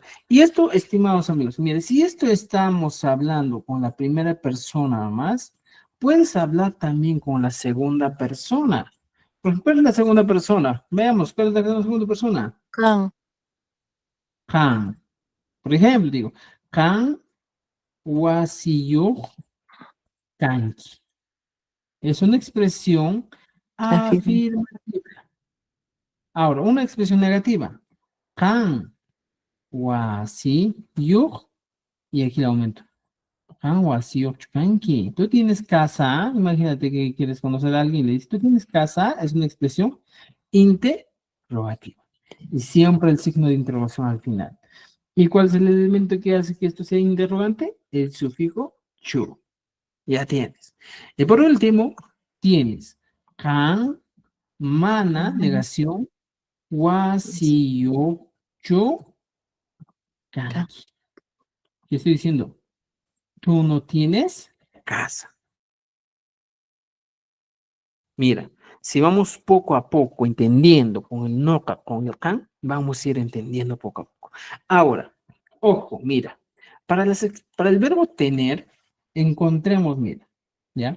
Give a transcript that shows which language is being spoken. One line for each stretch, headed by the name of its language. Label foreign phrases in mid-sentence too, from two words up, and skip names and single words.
Spanish: Y esto, estimados amigos, mire, si esto estamos hablando con la primera persona más, puedes hablar también con la segunda persona. Pues, ¿cuál es la segunda persona? Veamos, ¿cuál es la segunda persona?
Quechua: Kan. Kan.
Spanish: Por ejemplo, digo,
Quechua: kan wasiyo kanki.
Spanish: Es una expresión Afirma. afirmativa. Ahora, una expresión negativa.
Quechua: Kan wasiyo,
Spanish: y aquí el aumento.
Quechua: Kan wasiyo kanki.
Spanish: Tú tienes casa, imagínate que quieres conocer a alguien y le dices, tú tienes casa, es una expresión interrogativa. Y siempre el signo de interrogación al final. ¿Y cuál es el elemento que hace que esto sea interrogante? El sufijo chu. Ya tienes. Y por último, tienes kan, mana, negación, wasiyo, yo, kanki. ¿Qué estoy diciendo? Tú no tienes casa. Mira, si vamos poco a poco entendiendo con el noka, con el kan, vamos a ir entendiendo poco a poco. Ahora, ojo, mira, para el verbo tener, encontremos, mira, ¿ya?